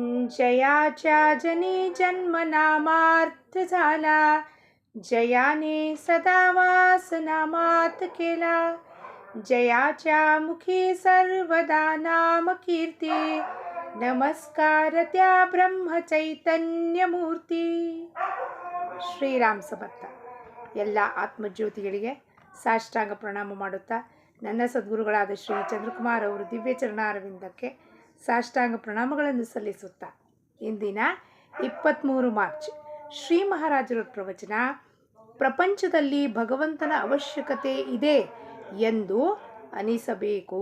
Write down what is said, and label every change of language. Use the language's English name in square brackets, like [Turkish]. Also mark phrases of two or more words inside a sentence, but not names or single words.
[Marathi] जयाच्या जनी जन्म नामार्थ झाला, जयाने सदा वास नामात केला. जयाच्या मुखी सर्वदा नाम कीर्ती, नमस्कार त्या ब्रह्म चैतन्य मूर्ती. श्रीराम समर्थ. [Kannada] ಎಲ್ಲ ಆತ್ಮಜ್ಯೋತಿಗಳಿಗೆ ಸಾಷ್ಟಾಂಗ ಪ್ರಣಾಮ ಮಾಡುತ್ತಾ ನನ್ನ ಸದ್ಗುರುಗಳಾದ ಶ್ರೀ ಚಂದ್ರಕುಮಾರ್ ಅವರು ದಿವ್ಯ ಚರಣಾರವಿಂದಕ್ಕೆ ಸಾಷ್ಟಾಂಗ ಪ್ರಣಾಮಗಳನ್ನು ಸಲ್ಲಿಸುತ್ತಾ ಇಂದಿನ 23 ಮಾರ್ಚ್ ಶ್ರೀ ಮಹಾರಾಜರ ಪ್ರವಚನ, ಪ್ರಪಂಚದಲ್ಲಿ ಭಗವಂತನ ಅವಶ್ಯಕತೆ ಇದೆ ಎಂದು ಅನಿಸಬೇಕು.